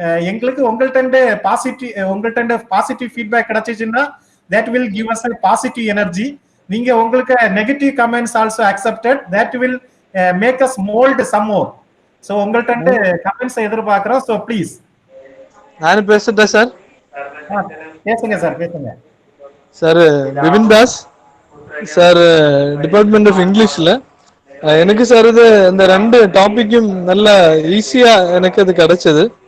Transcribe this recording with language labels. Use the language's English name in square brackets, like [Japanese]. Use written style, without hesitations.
[Tamil] எங்களுக்கு உங்கள்ட்ட positive feedback கிடைச்சிச்சுன்னா [English] that will give us a positive energy. [Tamil] நீங்க உங்களுக்கு negative comments also accepted. [English] that will make us mold some more. [Tamil] so உங்கள்ட்ட comments எதிர்பார்க்கிறோம். [English] so please. [Tamil] நான் பேசுறேன் சார். பேசுங்க சார், பேசுங்க sir. Vipin Das sir, department of இங்கிலீஷ்ல. எனக்கு சார் இது இந்த ரெண்டு டாபிக்கும் நல்லா ஈஸியா எனக்கு அது கிடைச்சது.